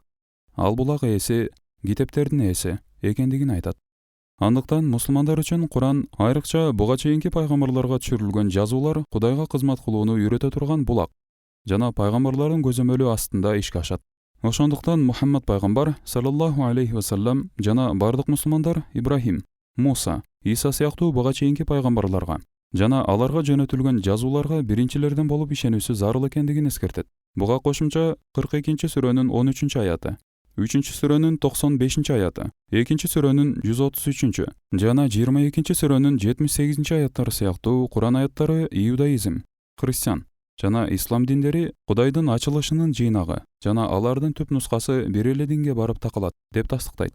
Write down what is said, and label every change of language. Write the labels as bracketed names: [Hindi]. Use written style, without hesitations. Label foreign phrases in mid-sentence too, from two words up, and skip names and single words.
[Kyrgyz] Ал булак ээси китептердин ээси экендигин айтат. Андыктан мусулмандар үчүн Куран айрыкча буга чейинки пайгамбарларга түшүрүлгөн жазуулар Кудайга кызмат кылууну үйрөтө турган булак жана пайгамбарлардын көзөмөлү астында ишке ашат. Ошондуктан Мухаммад пайгамбар [Arabic] صلى الله عليه وسلم [Kyrgyz] жана бардык мусулмандар Ибрахим, Муса, Иса сыяктуу буга чейинки пайгамбарларга жана аларга жөнөтүлгөн жазууларга биринчилерден болуп ишенүүсү зарыл экендигин эскертет. Буга кошумча 42-сүрөнүн 13-аяты, 3-сүрөнүн 95-аяты, 2-сүрөнүн 133 жана 22-сүрөнүн 78-аяттары сыяктуу Куран аяттары иудаизм, христиан жана ислам диндери Кудайдын ачылышынын жыйнагы жана алардын түп нускасы бир эле динге барып такалат деп тастыктайт.